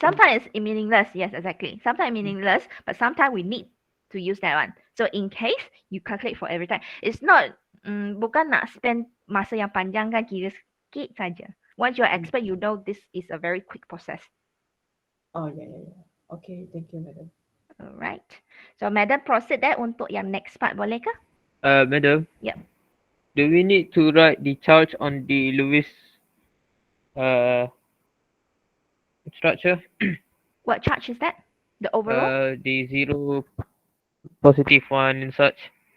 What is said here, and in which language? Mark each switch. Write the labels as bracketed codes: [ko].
[en] sometimes it's meaningless. Yes, exactly. Sometimes meaningless, but sometimes we need to use that one. So in case you calculate for every time, it's not [ms] bukan nak spend masa yang panjang kan, kira sikit saja. [en] Once you're expert, you know this is a very quick process. Oh yeah. Okay, thank you, Madam. Alright. [ms] So Madam proceed untuk yang next part, boleh ke? [en] Madam. Yep. Do we need to write the charge on the Lewis structure? What charge is that? The overall? The 0, positive 1 and such.